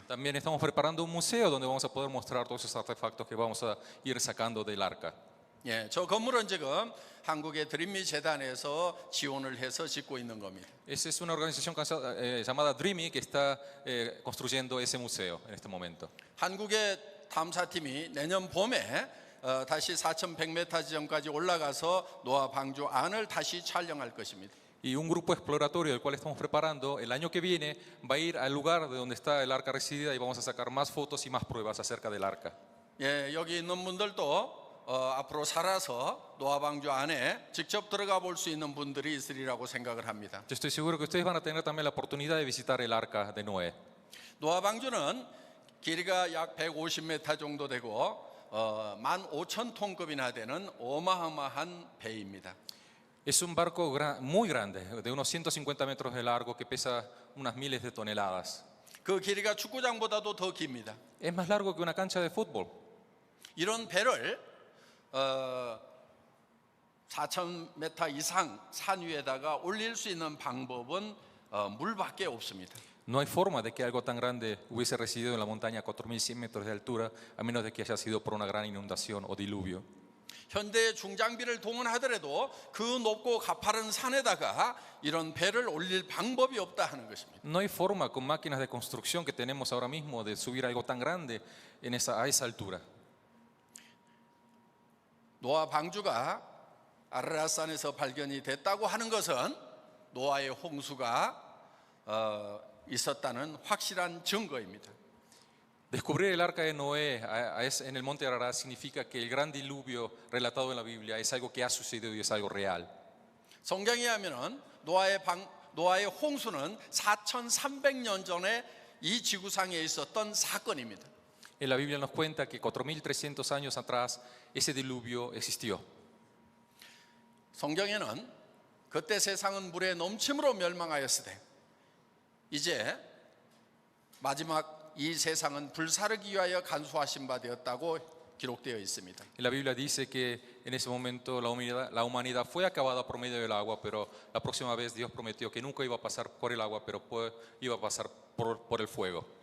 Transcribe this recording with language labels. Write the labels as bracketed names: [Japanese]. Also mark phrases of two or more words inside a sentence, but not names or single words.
[Spanish] También estamos preparando un museo donde vamos a poder mostrar todos esos artefactos que vamos a ir sacando del arca. [Korean] 예, 저 건물은 지금 한국의 드림미 재단에서 지원을 해서 짓고 있는 겁니다. [Spanish] Esa es una organización llamada Dreamy que está construyendo ese museo en este momento. [Korean] 한국의 탐사팀이 내년 봄에 다시 4,100m 지점까지 올라가서 노아 방주 안을 다시 촬영할 것입니다. [Spanish] Y un grupo exploratorio del cual estamos preparando el año que viene va a ir al lugar de donde está el arca residida y vamos a sacar más fotos y más pruebas acerca del arca. [Korean] 예, 여기 있는 분들도 앞으로 살아서 노아 방주 안에 직접 들어가 볼 수 있는 분들이 있으리라고 생각을 합니다. [Spanish] Yo estoy seguro que ustedes van a tener también la oportunidad de visitar el arca de Noé. [Korean] 노아 방주는 길이가 약 150m 정도 되고 15,000톤급이나 되는 어마어마한 배입니다. [Spanish] Es un barco muy grande, de unos 150 metros de largo que pesa unas miles de toneladas. [Korean] 그 길이가 축구장보다도 더 깁니다. [Spanish] Es más largo que una cancha de fútbol. [Korean] 이런 배를 4,000m 이상 산 위에다가 올릴 수 있는 방법은 물밖에 없습니다. [Spanish] No hay forma de que algo tan grande hubiese residido en la montaña a 4.100 metros de altura, a menos de que haya sido por una gran inundación o diluvio. [Korean] 현대의 중장비를 동원하더라도 그 높고 가파른 산에다가 이런 배를 올릴 방법이 없다 하는 것입니다. [Spanish] No hay forma con máquinas de construcción que tenemos ahora mismo de subir algo tan grande a esa altura. [Korean] 노아 방주가 아라라산에서 발견이 됐다고 하는 것은 노아의 홍수가 있었다는 확실한 증거입니다. [Spanish] Descubrir el arca de Noé en el monte Ararat significa que el gran diluvio relatado en la Biblia es algo que ha sucedido y es algo real. [Korean] 성경에 하면은 노아의 홍수는 4,300년 전에 이 지구상에 있었던 사건입니다. [Spanish] En la Biblia nos cuenta que 4.300 años atrás ese diluvio existió. [Korean] 성경에는 그때 세상은 물의 넘침으로 멸망하였으되 이제 마지막 이 세상은 불사르기 위하여 간수하신 바 되었다고 기록되어 있습니다. [Spanish] En la Biblia dice que en ese momento la humanidad fue acabada por medio del agua, pero la próxima vez Dios prometió que nunca iba a pasar por el agua, pero iba a pasar por el fuego.